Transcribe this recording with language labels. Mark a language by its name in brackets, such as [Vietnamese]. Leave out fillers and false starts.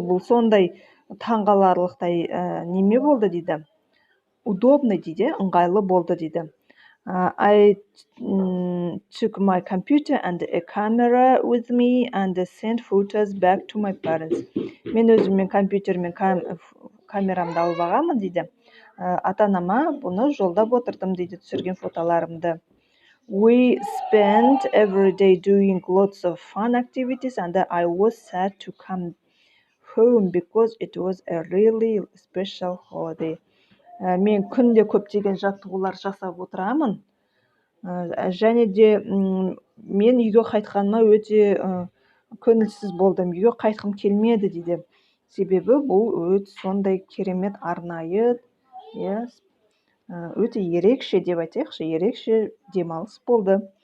[Kazakh] Бұл сондай таңғаларлықтай неме болды дейді. Удобный дейді, ыңғайлы болды дейді. [English] I took my computer and a camera with me and sent photos back to my parents. [Kazakh] Мен өзіммен компьютер мен камерамды алып алғанмын дейді. Ата-анама бұны жолдап отырдым дейді, түсірген фотоларымды. [English] We spent every day doing lots of fun activities and I was sad to come home because it was a really special holiday. [Kazakh] Мен күнде көптеген жаттығулар жасап отырамын. Және де мен үйге қайтқаныма өте көңілсіз болдым. Үйге қайтқым келмеді дейді. Себебі бұл өте сондай керемет арнайы, өте ерекше деп айтайықшы, ерекше демалыс болды.